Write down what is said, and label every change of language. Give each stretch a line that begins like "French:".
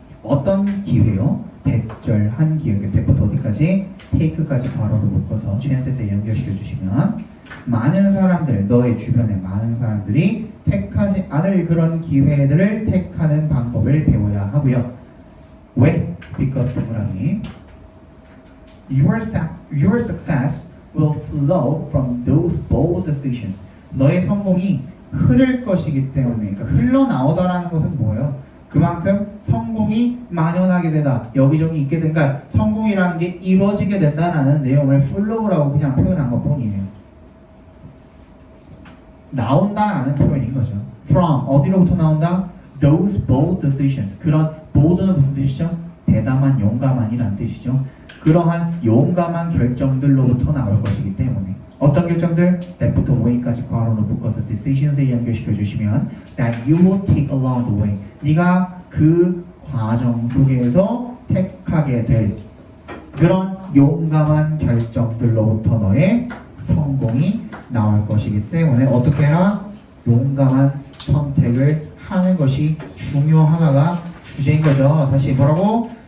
Korean: 어떤 기회요? 대절한 기회. 그때부터 어디까지? take까지 바로로 묶어서 chances에 연결시켜 주시면 많은 사람들, 너의 주변에 많은 사람들이 택하지 않을 그런 기회들을 택하는 방법을 배워야 하고요. 왜?
English: Because
Korean: 동그라미
English: Your success will flow from those bold decisions.
Korean: 너의 성공이 흐를 것이기 때문에, 그러니까 흘러나오다라는 것은 뭐예요? 그만큼 성공이 만연하게 되다, 여기저기 있게 된다, 성공이라는 게 이루어지게 된다라는 내용을 flow라고 그냥 표현한 것 뿐이에요. 나온다라는 표현인 거죠. From 어디로부터 나온다?
English: Those bold decisions.
Korean: 그런 bold는 무슨 뜻이죠? 대담한, 용감한이라는 뜻이죠. 그러한 용감한 결정들로부터 나올 것이기 때문에 어떤 결정들? that부터 way까지 괄호로 묶어서 decisions에 연결시켜 주시면
English: that you will take along the way.
Korean: 네가 그 과정 속에서 택하게 될 그런 용감한 결정들로부터 너의 성공이 나올 것이기 때문에 어떻게 해라? 용감한 선택을 하는 것이 중요하다가 주제인 거죠. 다시 뭐라고?